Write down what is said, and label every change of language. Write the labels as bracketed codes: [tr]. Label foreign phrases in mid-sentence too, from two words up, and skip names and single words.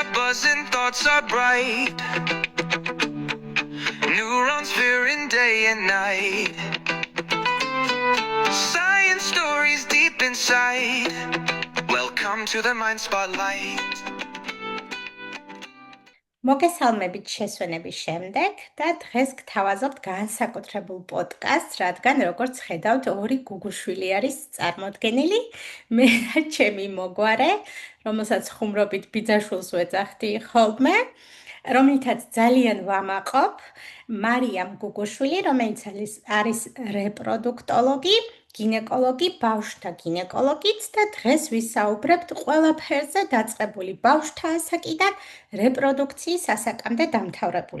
[en] Stars and thoughts are bright. Neurons fearing day and night. Science stories deep inside. Welcome to the Mind Spotlight. [ka] მოგესალმებით შესვენების შემდეგ და დღეს გთავაზობთ განსაკუთრებულ პოდკასტს, რადგან როგორც ხედავთ, ორი გუგუშვილი არის წარმოდგენილი. მე და ჩემი მოგვარე, რომელსაც ხუმრობით ბიძაშვილს ვეძახდი ხოლმე, რომელთაც ძალიან ვამაყობ, მარიამ გუგუშვილი, რომელიც არის რეპროდუქტოლოგი, გინეკოლოგი, ბავშვთა გინეკოლოგიც და დღეს ვისაუბრებთ ყველაფერზე დაწყებული ბავშვთა ასაკიდან რეპროდუქციის ასაკამდე დამთავრებული.